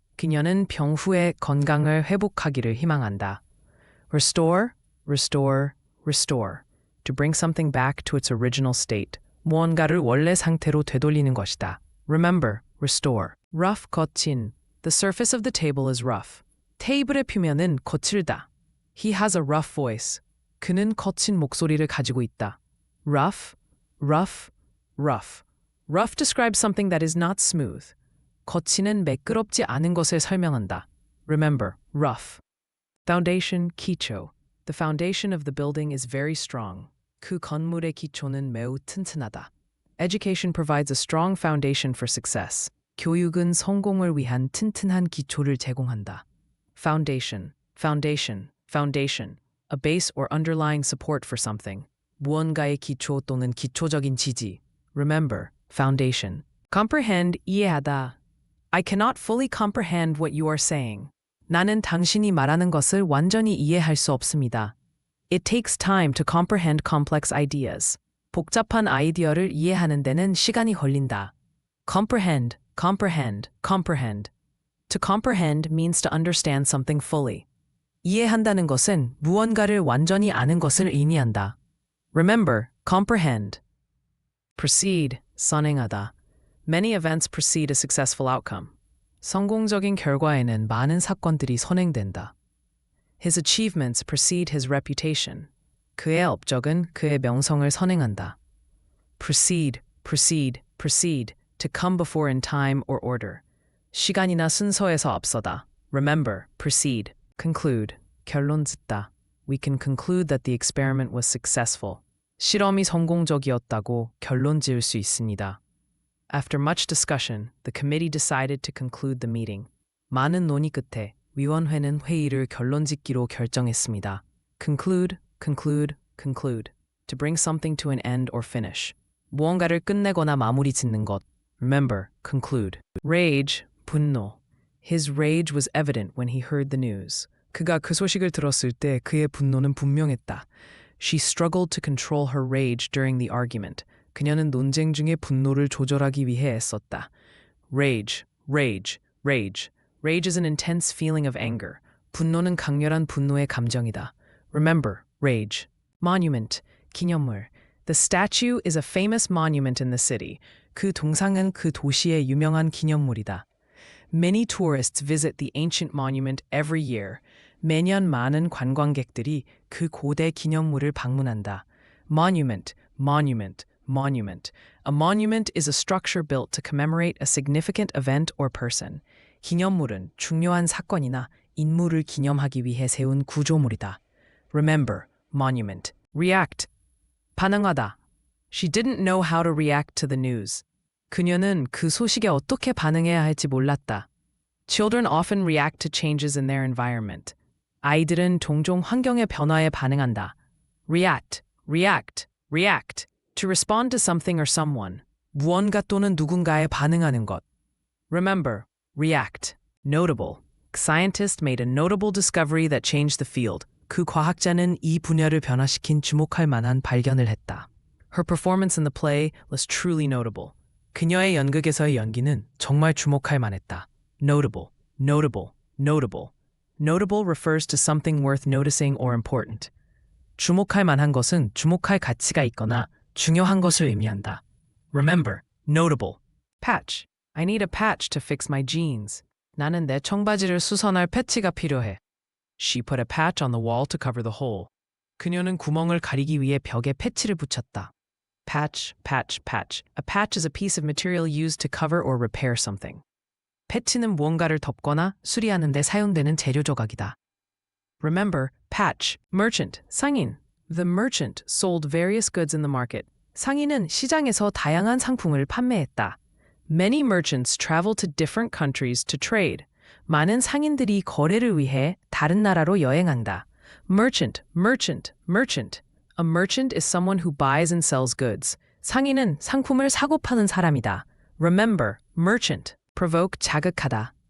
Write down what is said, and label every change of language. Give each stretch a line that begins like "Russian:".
Korean: 그녀는 병 후에 건강을 회복하기를 희망한다.
English: Restore, restore, restore. To bring something back to its original state.
Korean: 무언가를 원래 상태로 되돌리는 것이다.
English: Remember, restore. Rough,
Korean: 거친.
English: The surface of the table is rough.
Korean: 테이블의 표면은 거칠다.
English: He has a rough voice.
Korean: 그는 거친 목소리를 가지고 있다.
English: Rough, rough, rough. Rough describes something that is not smooth.
Korean: 거친은 매끄럽지 않은 것을 설명한다.
English: Remember, rough. Foundation,
Korean: 기초.
English: The foundation of the building is very strong.
Korean: 그 건물의 기초는 매우 튼튼하다.
English: Education provides a strong foundation for success.
Korean: 교육은 성공을 위한 튼튼한 기초를 제공한다.
English: Foundation, foundation, foundation. A base or underlying support for something.
Korean: 무언가의 기초 또는 기초적인 지지.
English: Remember, foundation. Comprehend,
Korean: 이해하다.
English: I cannot fully comprehend what you are saying.
Korean: 나는 당신이 말하는 것을 완전히 이해할 수 없습니다.
English: It takes time to comprehend complex ideas.
Korean: 복잡한 아이디어를 이해하는 데는 시간이 걸린다.
English: Comprehend, comprehend, comprehend. To comprehend means to understand something fully.
Korean: 이해한다는 것은 무언가를 완전히 아는 것을 의미한다.
English: Remember, comprehend. Proceed,
Korean: 선행하다.
English: Many events precede a successful outcome.
Korean: 성공적인 결과에는 많은 사건들이 선행된다.
English: His achievements precede his reputation.
Korean: 그의 업적은 그의 명성을 선행한다.
English: Proceed, proceed, proceed. To come before in time or order.
Korean: 시간이나 순서에서 앞서다.
English: Remember, proceed. Conclude,
Korean: 결론 짓다.
English: We can conclude that the experiment was successful.
Korean: 실험이 성공적이었다고 결론 지을 수 있습니다.
English: After much discussion, the committee decided to conclude the meeting.
Korean: 많은 논의 끝에 위원회는 회의를 결론짓기로 결정했습니다.
English: Conclude, conclude, conclude. To bring something to an end or finish.
Korean: 무언가를 끝내거나 마무리 짓는 것.
English: Remember, conclude. Rage,
Korean: 분노.
English: His rage was evident when he heard the news.
Korean: 그가 그 소식을 들었을 때 그의 분노는 분명했다.
English: She struggled to control her rage during the argument.
Korean: 그녀는 논쟁 중에 분노를 조절하기 위해 애썼다.
English: Rage, rage, rage. Rage is an intense feeling of anger.
Korean: 분노는 강렬한 분노의 감정이다.
English: Remember, rage. Monument,
Korean: 기념물.
English: The statue is a famous monument in the city.
Korean: 그 동상은 그 도시의 유명한 기념물이다.
English: Many tourists visit the ancient monument every year.
Korean: 매년 많은 관광객들이 그 고대 기념물을 방문한다.
English: Monument, monument, monument. A monument is a structure built to commemorate a significant event or person.
Korean: 기념물은 중요한 사건이나 인물을 기념하기 위해 세운 구조물이다.
English: Remember, monument. React,
Korean: 반응하다.
English: She didn't know how to react to the news.
Korean: 그녀는 그 소식에 어떻게 반응해야 할지 몰랐다.
English: Children often react to changes in their environment.
Korean: 아이들은 종종 환경의 변화에 반응한다.
English: React, react, react. To respond to something or someone.
Korean: 무언가 또는 누군가에 반응하는 것.
English: Remember, react. Notable. Scientist made a notable discovery that changed the field.
Korean: 그 과학자는 이 분야를 변화시킨 주목할 만한 발견을 했다.
English: Her performance in the play was truly notable.
Korean: 그녀의 연극에서의 연기는 정말 주목할 만했다.
English: Notable, notable, notable. Notable refers to something worth noticing or important.
Korean: 주목할 만한 것은 주목할 가치가 있거나 중요한 것을 의미한다.
English: Remember, notable. Patch. I need a patch to fix my jeans.
Korean: 나는 내 청바지를 수선할 패치가 필요해.
English: She put a patch on the wall to cover the hole.
Korean: 그녀는 구멍을 가리기 위해 벽에 패치를 붙였다.
English: Patch, patch, patch. A patch is a piece of material used to cover or repair something.
Korean: 패치는 무언가를 덮거나 수리하는 데 사용되는 재료 조각이다.
English: Remember, patch, merchant,
Korean: 상인.
English: The merchant sold various goods in the market.
Korean: 상인은 시장에서 다양한 상품을 판매했다.
English: Many merchants travel to different countries to trade.
Korean: 많은 상인들이 거래를 위해 다른 나라로 여행한다.
English: Merchant, merchant, merchant. A merchant is someone who buys and sells goods.
Korean: 상인은 상품을 사고 파는 사람이다.
English: Remember, merchant. Provoke,
Korean: 자극하다.